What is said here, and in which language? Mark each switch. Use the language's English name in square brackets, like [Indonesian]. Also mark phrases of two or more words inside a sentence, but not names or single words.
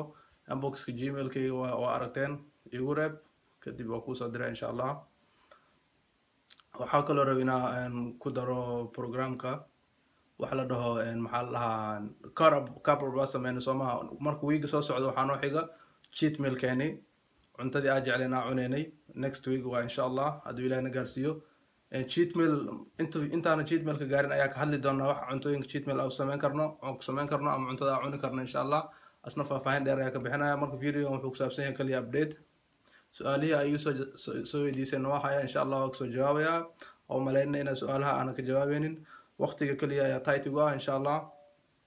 [Somali] inboxka gmailkayga waa aragteen, igu reeb kadib waa kuusoo diraa [Arabic] insha Allah. [Somali] waxaa kaloo raba inaan ku daro programka waxa la dhaho maxaa la dhahaa carb baa sameyna soomaha. marka wiiga soo socda waxaa noo xiga [English] cheat meal [Somali] keeni, cuntadii aan jecleen aan cuneynay. [English] next week [Somali] waa [Arabic] insha Allah [Somali] hadduu Ilaahay na gaarsiiyo. [English] cheat meal [Somali] intaana [English] cheat meal [Somali] ka gaarin ayaa ka hadli doonaa wax cuntooyinka [English] cheat meal [Somali] aan sameyn karno, aan ku sameyn karno ama cuntada aan cuni karno [Arabic] insha Allah. [Somali] asna faahfaahin dheer ayaa ka bixinaya. marka video wuxuu ku saabsan yahay kaliya update. su-aalihii ayuu soo weydiisay waa haya [Arabic] insha Allah [Somali] waa kasoo jawaabayaa. oo maleynay inaa su-aalaha aanan ka jawaabeynin, waqtiga kaliya ayaa tight ugu ah [Arabic] insha Allah.